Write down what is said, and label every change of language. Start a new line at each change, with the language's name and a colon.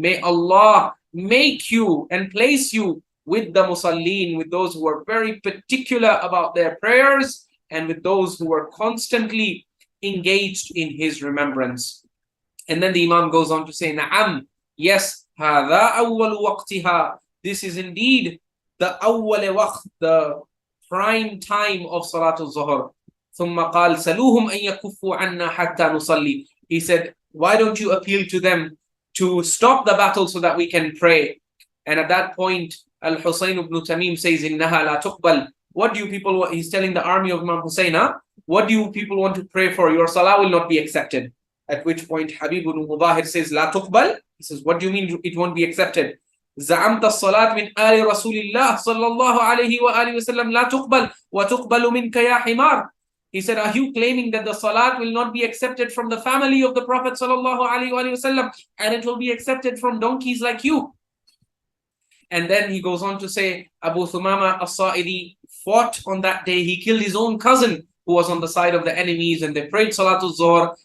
English: May Allah make you and place you with the Musallin, with those who are very particular about their prayers and with those who are constantly engaged in his remembrance. And then the Imam goes on to say, Na'am, yes,
Arabic: هَذَا أَوَّلُ وَقْتِهَا.
English: This is indeed the awwal waqt, the prime time of Salatul Zuhr.
Arabic: ثم قال سلوهم أن يكفوا عنا حتى نصلي.
English: He said, why don't you appeal to them to stop the battle so that we can pray? And at that point, Al-Husayn ibn Tamim says,
Arabic: إنها لا تقبل.
English: What do you people want? He's telling the army of Imam Hussain, what do you people want to pray for? Your salah will not be accepted. At which point Habib ibn Mudahir says,
Arabic: لا تقبل.
English: He says, what do you mean it won't be accepted?
Arabic: زعمت الصلاة من آل رسول الله صلى الله عليه وآله وسلم لا تقبل وتقبل منك يا حمار.
English: He said, are you claiming that the salat will not be accepted from the family of the Prophet sallallahu alaihi wasallam, and it will be accepted from donkeys like you? And then he goes on to say, Abu Thumama as-Sa'idi fought on that day. He killed his own cousin who was on the side of the enemies, and they prayed Salatul Zuhr.